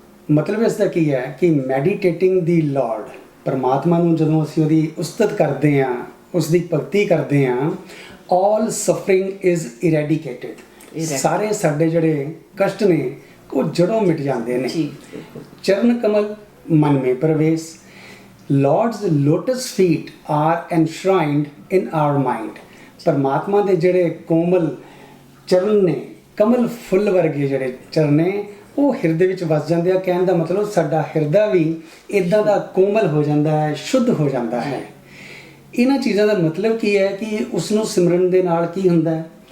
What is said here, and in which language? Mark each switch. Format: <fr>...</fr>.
<pa>ਮਤਲਬ ਇਸ ਦਾ ਕੀ ਹੈ ਕਿ</pa> <en>meditating the Lord,</en> <pa>ਪਰਮਾਤਮਾ ਨੂੰ ਜਦੋਂ ਅਸੀਂ ਉਹਦੀ ਉਸਤਤ ਕਰਦੇ ਹਾਂ, ਉਸ ਦੀ ਭਗਤੀ ਕਰਦੇ ਹਾਂ,</pa> <en>All suffering is eradicated.</en> <pa>ਸਾਰੇ ਸਾਡੇ ਜਿਹੜੇ ਕਸ਼ਟ ਨੇ ਉਹ ਜੜੋਂ ਮਿਟ ਜਾਂਦੇ ਨੇ। ਚਰਨ ਕਮਲ ਮਨ ਮੇ ਪ੍ਰਵੇਸ਼।</pa> <en>Lord's lotus feet are enshrined in our mind.</en> <pa>ਪਰਮਾਤਮਾ ਦੇ ਜਿਹੜੇ ਕੋਮਲ ਚਰਨ ਨੇ, ਕਮਲ ਫੁੱਲ ਵਰਗੇ ਜਿਹੜੇ ਚਰਨ ਨੇ, ਉਹ ਹਿਰਦੇ ਵਿੱਚ ਵਸ ਜਾਂਦੇ ਆ। ਕਹਿਣ ਦਾ ਮਤਲਬ ਸਾਡਾ ਹਿਰਦਾ ਵੀ ਇਦਾਂ ਦਾ ਕੋਮਲ ਹੋ ਜਾਂਦਾ ਹੈ, ਸ਼ੁੱਧ ਹੋ ਜਾਂਦਾ ਹੈ। ਇਹਨਾਂ ਚੀਜ਼ਾਂ ਦਾ ਮਤਲਬ ਕੀ ਹੈ ਕਿ ਉਸ ਨੂੰ ਸਿਮਰਨ ਦੇ ਨਾਲ ਕੀ ਹੁੰਦਾ ਹੈ?</pa>